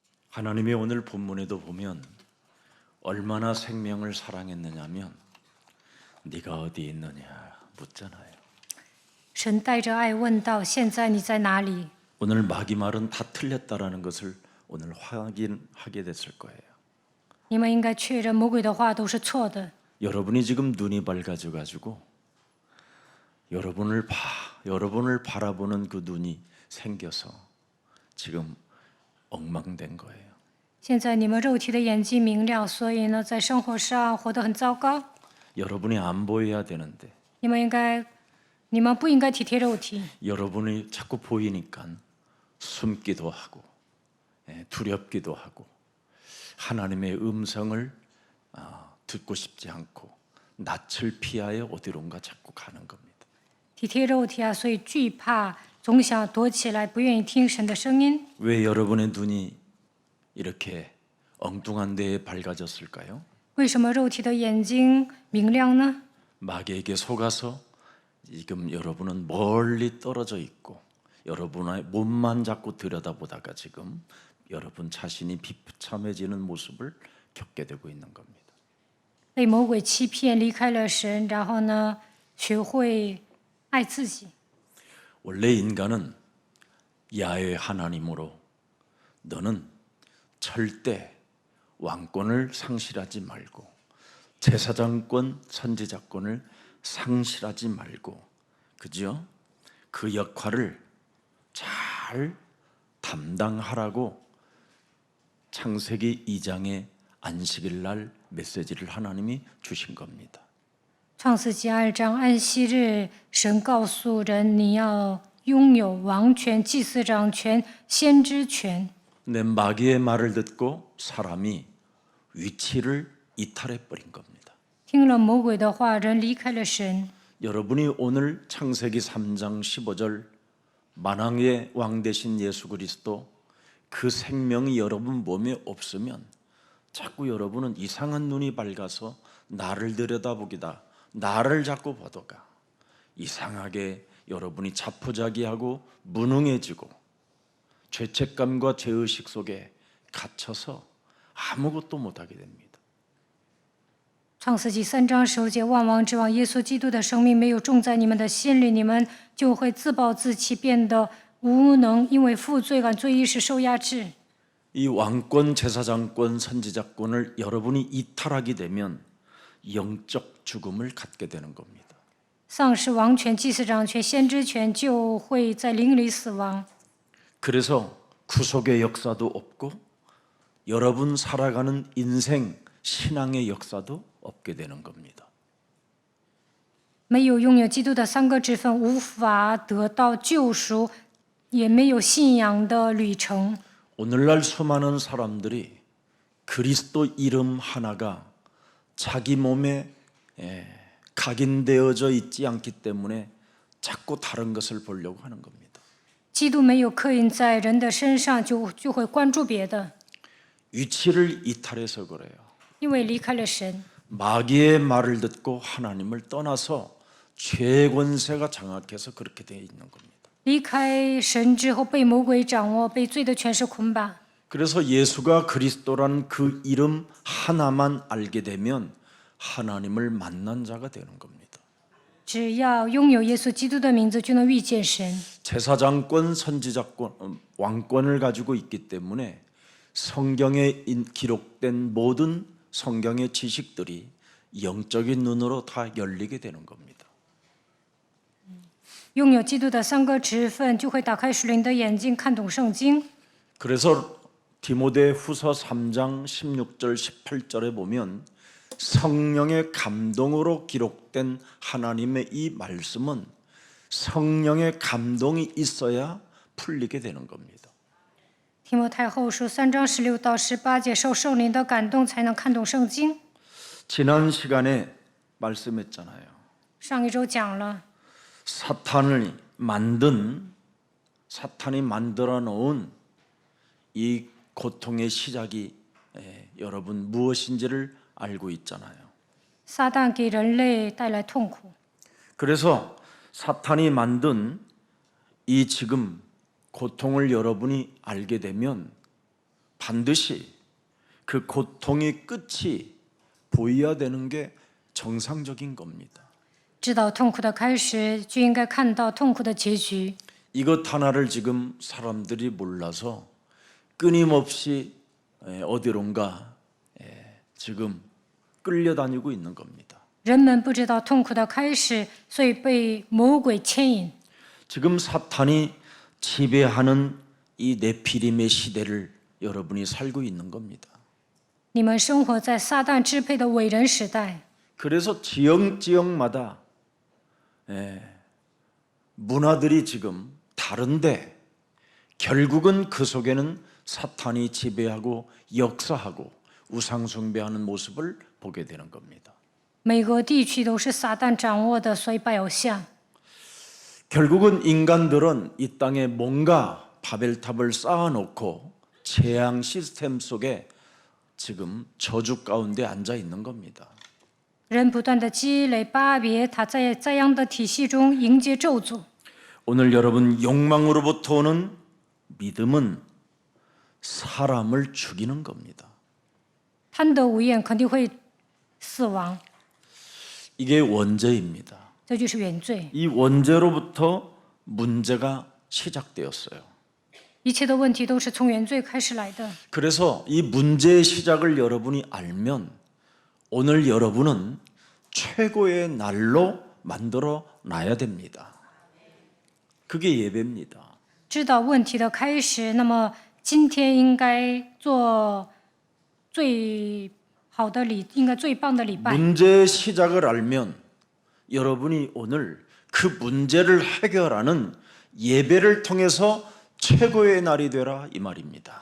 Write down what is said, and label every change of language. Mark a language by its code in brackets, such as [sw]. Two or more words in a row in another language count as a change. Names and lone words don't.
[ko] 하나님의 오늘 본문에도 보면 얼마나 생명을 사랑했느냐면 네가 어디 있느냐 묻잖아요. [zh] 神带着爱问道：“现在你在哪里？” [ko] 오늘 마귀 말은 다 틀렸다라는 것을 오늘 확인하게 됐을 거예요. [zh] 你们应该确认魔鬼的话都是错的。 [ko] 여러분이 지금 눈이 밝아져 가지고 여러분을 바라보는 그 눈이 생겨서 지금 엉망된 거예요. [zh] 现在你们肉体的眼睛明了，所以呢，在生活上活得很糟糕。 [ko] 여러분이 안 보여야 되는데 [zh] 你们不应该体贴肉体， [ko] 여러분이 자꾸 보이니까 숨기도 하고 두렵기도 하고 하나님의 음성을 듣고 싶지 않고 낯을 피하여 어디론가 자꾸 가는 겁니다. [zh] 体贴肉体啊，所以惧怕，总想躲起来，不愿意听神的声音。 [ko] 왜 여러분의 눈이 이렇게 엉뚱한 데에 밝아졌을까요? [zh] 为什么肉体的眼睛明亮呢？ [ko] 마귀에게 속아서 지금 여러분은 멀리 떨어져 있고 여러분의 몸만 자꾸 들여다보다가 지금 여러분 자신이 비참해지는 모습을 겪게 되고 있는 겁니다. [zh] 被魔鬼欺骗，离开了神，然后呢，学会爱自己。 [ko] 원래 인간은 야훼 하나님으로 너는 절대 왕권을 상실하지 말고 제사장권, 선지자권을 상실하지 말고 그죠? 그 역할을 잘 담당하라고 창세기 2장의 안식일 날 메시지를 하나님이 주신 겁니다. [zh] 创世纪2章安息日，神告诉人，你要拥有王权、祭司长权、先知权。 [ko] 근데 마귀의 말을 듣고 사람이 위치를 이탈해 버린 겁니다. [zh] 听了魔鬼的话，人离开了神。 [ko] 여러분이 오늘 창세기 3장 15절 만왕의 왕 되신 예수 그리스도 그 생명이 여러분 몸에 없으면 자꾸 여러분은 이상한 눈이 밝아서 나를 들여다보기다. 나를 자꾸 보다가 이상하게 여러분이 자포자기하고 무능해지고 죄책감과 죄의식 속에 갇혀서 아무것도 못하게 됩니다. [zh] 创世纪3章15节，万王之王耶稣基督的生命没有种在你们的心里，你们就会自暴自弃，变得无能，因为负罪感、罪意识受压制。 [ko] 이 왕권, 제사장권, 선지자권을 여러분이 이탈하게 되면 영적 죽음을 갖게 되는 겁니다. [zh] 丧失王权、祭司长权、先知权，就会在灵里死亡。 [ko] 그래서 구속의 역사도 없고 여러분 살아가는 인생, 신앙의 역사도 없게 되는 겁니다. [zh] 没有拥有基督的3个职分，无法得到救赎，也没有信仰的旅程。 [ko] 오늘날 수많은 사람들이 그리스도 이름 하나가 자기 몸에 각인되어져 있지 않기 때문에 자꾸 다른 것을 보려고 하는 겁니다. [zh] 基督没有刻印在人的身上，就会关注别的， [ko] 위치를 이탈해서 그래요. [zh] 因为离开了神。 [ko] 마귀의 말을 듣고 하나님을 떠나서 죄 권세가 장악해서 그렇게 되어 있는 겁니다. [zh] 离开神之后，被魔鬼掌握，被罪的权势捆绑。 [ko] 그래서 예수가 그리스도란 그 이름 하나만 알게 되면 하나님을 만난 자가 되는 겁니다. [zh] 只要拥有耶稣基督的名字，就能遇见神。 [ko] 제사장권, 선지자권, 왕권을 가지고 있기 때문에 성경에 기록된 모든 성경의 지식들이 영적인 눈으로 다 열리게 되는 겁니다. [zh] 拥有基督的3个职分，就会打开属灵的眼睛，看懂圣经。 [ko] 그래서 디모데후서 3장 16절 18절에 보면 성령의 감동으로 기록된 하나님의 이 말씀은 성령의 감동이 있어야 풀리게 되는 겁니다. [zh] 提摩太后书3章16到18节，受圣灵的感动，才能看懂圣经。 [ko] 지난 시간에 말씀했잖아요. [zh] 上一周讲了， [ko] 사탄이 만들어 놓은 이 고통의 시작이 여러분 무엇인지를 알고 있잖아요. [zh] 撒旦给人类带来痛苦， [ko] 그래서 사탄이 만든 이 지금 고통을 여러분이 알게 되면 반드시 그 고통의 끝이 보여야 되는 게 정상적인 겁니다. [zh] 知道痛苦的开始，就应该看到痛苦的结局。 [ko] 이것 하나를 지금 사람들이 몰라서 끊임없이 어디론가 지금 끌려다니고 있는 겁니다. [zh] 人们不知道痛苦的开始，所以被魔鬼牵引。 [ko] 지금 사탄이 지배하는 이 네피림의 시대를 여러분이 살고 있는 겁니다. [zh] 你们生活在撒旦支配的伟人时代， [ko] 그래서 지역마다 문화들이 지금 다른데 결국은 그 속에는 사탄이 지배하고 역사하고 우상숭배하는 모습을 보게 되는 겁니다. [zh] 每个地区都是撒旦掌握的，所以拜偶像。 [ko] 결국은 인간들은 이 땅에 뭔가 바벨탑을 쌓아놓고 재앙 시스템 속에 지금 저주 가운데 앉아 있는 겁니다. [zh] 人不断的积累巴别塔在这样的体系中迎接咒诅。 [ko] 오늘 여러분 욕망으로부터 오는 믿음은 사람을 죽이는 겁니다. [zh] 贪得无厌肯定会死亡， [ko] 이게 원죄입니다. [zh] 这就是原罪。 [ko] 이 원죄로부터 문제가 시작되었어요. [zh] 一切的问题都是从原罪开始来的。 [ko] 그래서 이 문제의 시작을 여러분이 알면 오늘 여러분은 최고의 날로 만들어 놔야 됩니다. 그게 예배입니다. [zh] 知道问题的开始，那么今天应该做最好的礼，应该最棒的礼拜。 [ko] 문제의 시작을 알면 여러분이 오늘 그 문제를 해결하는 예배를 통해서 최고의 날이 되라 이 말입니다.